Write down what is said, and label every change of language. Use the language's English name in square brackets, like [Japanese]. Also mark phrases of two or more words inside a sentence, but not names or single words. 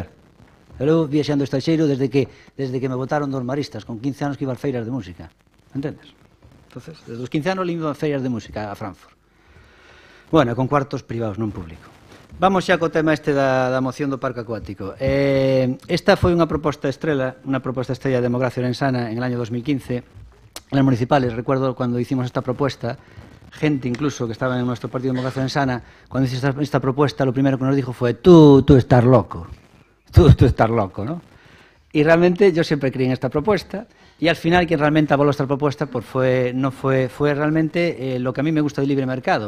[Galician] Eu viaxando ao estranxeiro desde que me botaron dos maristas, con 15 anos que iba ás feiras de música. Entendes? Entonces, desde os 15 anos limpo ás feiras de música a Frankfurt. Bueno, con cuartos privados, non público. Vamos xa co tema este da moción do parque acuático. Esta foi unha proposta estrella de Democracia Ourensana [Spanish] en el año [Galician] 2015. [Spanish] En las municipales, recuerdo cuando hicimos esta propuesta, gente incluso que estaba en nuestro partido Democracia Ourensana, cuando hice esta propuesta, lo primero que nos dijo fue tú estás loco. Tú estás loco, ¿no? Y realmente yo siempre creí en esta propuesta. Y al final quien realmente avaló esta propuesta pues fue realmente lo que a mí me gusta del libre mercado.